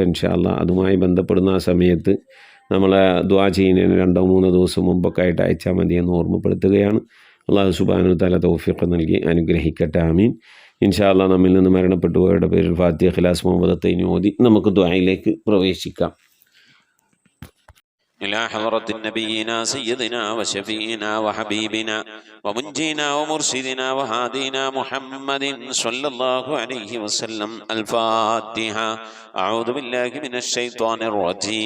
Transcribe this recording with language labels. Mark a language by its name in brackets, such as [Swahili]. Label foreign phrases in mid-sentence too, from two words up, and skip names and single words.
[Arabic] إن شاء الله [Malayalam] അതുമായി ബന്ധപ്പെടുന്ന ആ സമയത്ത് നമ്മളെ ദുആ ചെയ്യുന്നതിന് 2-3 ദിവസം മുമ്പൊക്കെ ആയിട്ട് അയച്ചാൽ മതിയെന്ന് ഓർമ്മപ്പെടുത്തുകയാണ്. [Arabic] الله سبحانه تعالى [Malayalam] തൗഫീഖ് നൽകി അനുഗ്രഹിക്കട്ടെ. ആമീൻ. [Arabic] إن شاء الله [Malayalam] നമ്മിൽ നിന്ന് മരണപ്പെട്ടു പോയവരുടെ പേരിൽ ഫാത്തിഹ, ഇഖ്ലാസ്, മുഹമ്മദത്തൈനി ഓതി നമുക്ക് ദുആയിലേക്ക് പ്രവേശിക്കാം. [Arabic] إلى حضرة نبينا سيدنا وشفينا وحبيبنا ومنجينا ومرشدنا وهادينا محمد صلى الله عليه وسلم. الفاتحة. أعوذ بالله من الشيطان الرجيم.